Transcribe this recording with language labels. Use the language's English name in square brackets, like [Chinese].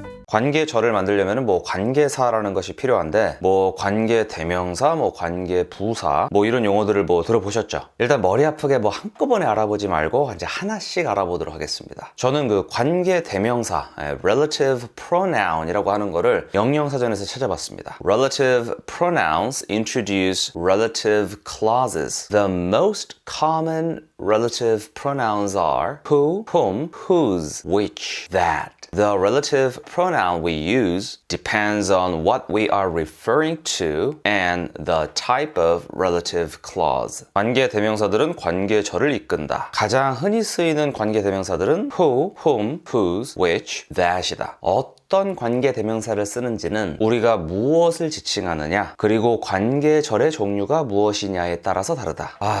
[Korean] 관계절을 만들려면 관계사라는 것이 필요한데 관계대명사, 관계부사 이런 용어들을 들어보셨죠? 일단 머리 아프게 한꺼번에 알아보지 말고 이제 하나씩 알아보도록 하겠습니다. 저는 그 관계대명사, relative pronoun이라고 하는 거를 영영사전에서 찾아봤습니다. [English] Relative pronouns introduce relative clauses. The most common relative pronouns are who, whom, whose, which, that. The relative pronoun we use depends on what we are referring to and the type of relative clause. [Korean] 관계 대명사들은 관계절을 이끈다. 가장 흔히 쓰이는 관계 대명사들은 who, whom, whose, which, that이다. 어떤 관계 대명사를 쓰는지는 우리가 무엇을 지칭하느냐 그리고 관계절의 종류가 무엇이냐에 따라서 다르다.